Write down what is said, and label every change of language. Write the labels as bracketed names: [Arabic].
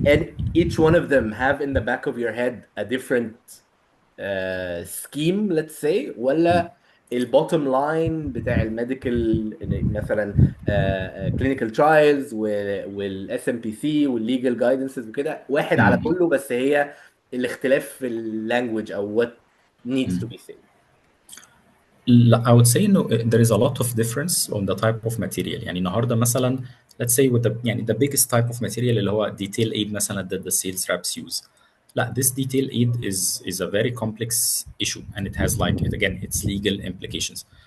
[English] and each one of them have in the back of your head a different scheme, let's say, [Arabic] ولا البوتtom لاين بتاع الميديكال مثلا clinical trials والاس ام بي سي والليجل جايدنسز وكده واحد على مم. كله، بس هي الاختلاف في اللانجوج او [English] what needs to hmm. be said. لا I would say انه there is a lot of difference on the type of material. [Arabic] يعني النهارده مثلا [English] let's say with the يعني the biggest type of material [Arabic] اللي هو [English] detail aid مثلا that the sales reps use. لا, this detail aid is a very complex issue and it has like it again its legal implications.